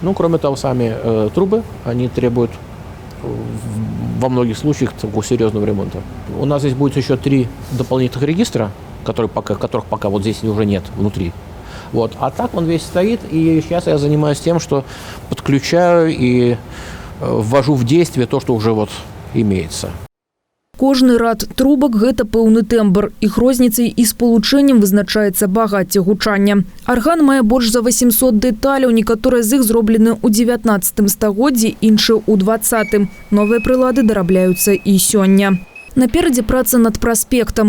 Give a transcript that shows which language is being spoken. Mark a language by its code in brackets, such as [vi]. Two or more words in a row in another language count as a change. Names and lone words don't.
[ru] Ну, кроме того, сами трубы, они требуют во многих случаях такого серьезного ремонта. У нас здесь будет еще 3 дополнительных регистра, которых пока вот здесь уже нет внутри. Вот. А так он весь стоит, и сейчас я занимаюсь тем, что подключаю и ввожу в действие то, что уже вот имеется. [be] Кожны рад трубак – гэта пэўны тэмбр. Іх розніцай і спалучэннем вызначаецца багацце гучання. Арган мае больш за 800 дэталяў, некаторыя з іх зроблены ў 19 стагоддзі, іншыя ў 20-м. Новыя прылады дарабляюцца і сёння. Наперадзе праца над праспектам.